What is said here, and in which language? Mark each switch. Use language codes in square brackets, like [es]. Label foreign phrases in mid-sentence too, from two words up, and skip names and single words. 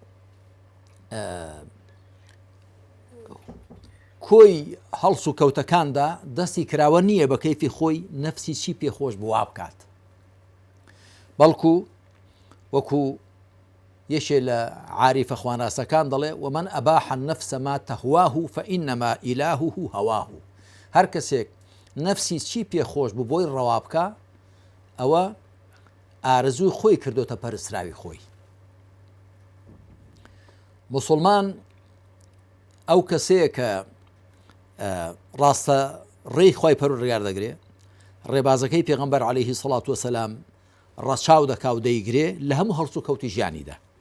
[ckb] کۆی هەڵس و کەوتەکاندا دەستی کراوە نییە بە کەیفی خۆی نەفسی چی پێخۆش بوا بکات، بەڵکو وەکو یەکێ لە عاریفە خواناسەکان دەڵێ [ar] ومن ئەباح النفس ما تهواه فإنما إلهه هواه. [ckb] هەر کەسێک نەفسی چی پێخۆش بوو بۆی ڕەوا بکە، ئەوە ئارزووی خۆی کردوتە پەرستراوی خۆی. موسڵمان ئەو کەسەیە کە ڕاستە ڕێی خۆی پەروەردگار دەگرێ، ڕێبازەکەی پێغەمبەر [ar] عەلەیهی سەڵات وسەلام [ckb] ڕەچاو دەکا و دەیگرێ لە هەموو هەڵس و کەوتی ژیانیدا.